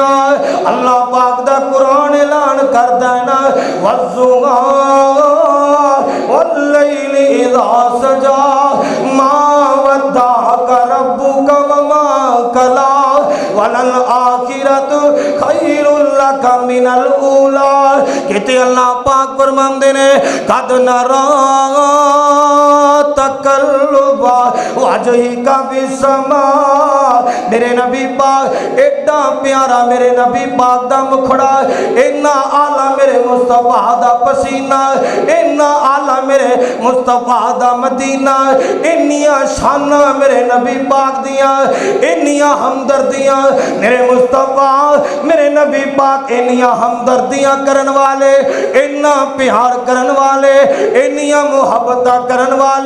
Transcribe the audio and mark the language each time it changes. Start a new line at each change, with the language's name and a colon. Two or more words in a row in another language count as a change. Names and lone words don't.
Punjabi: اللہ پاک دا قرآن اعلان کردا اے ناں,
Arabic: والضحى والليل إذا سجى, ما ودعك ربك وما قلى، وللآخرة خير لك من الأولى.
Punjabi: کہندے اللہ پاک فرماندے نیں,
Arabic: قد نرى تقلب وجهك في السماء.
Punjabi: میرے نبی پاک ایڈا پیارا، میرے نبی پاک دا مکھڑا اِنا اعلیٰ، میرے مصطفیٰ دا پسینہ اِنا اعلیٰ، میرے مصطفیٰ دا مدینہ اِنیاں شاناں میرے نبی پاک دیاں، اِنیاں ہمدردیاں میرے مصطفیٰ میرے نبی پاک، اِنیاں ہمدردیاں کرن والے، اِنا پیار کرن والے، اِنیاں محبت کرن والے.